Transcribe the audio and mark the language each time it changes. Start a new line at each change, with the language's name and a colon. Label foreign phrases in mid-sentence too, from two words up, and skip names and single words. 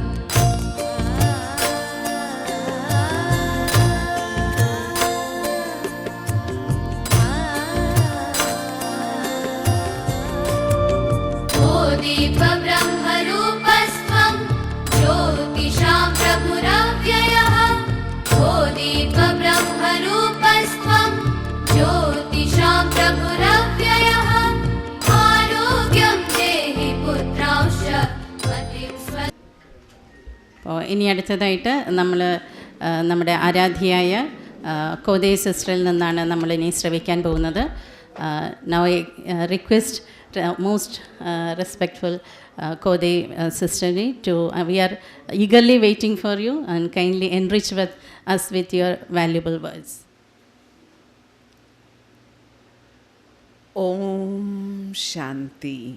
Sanskrit: ओ दीपब्रह्मरूपस्त्वं ज्योतिषां प्रभुरव्ययः. ओ दीपब्रह्मरूपस्त्वं ज्योतिषां प्रभुरव्ययः. आरोग्यं देहि पुत्रांश्च मतिं स्व.
Malayalam: അപ്പോൾ ഇനി അടുത്തതായിട്ട് നമ്മൾ നമ്മുടെ ആരാധ്യയായ കോതേ സിസ്റ്ററിൽ നിന്നാണ് നമ്മളിനി ശ്രവിക്കാൻ പോകുന്നത്.
English: now I request most respectful Kode sisterly to we are eagerly waiting for you and kindly enrich with us with your valuable words. Om Shanti.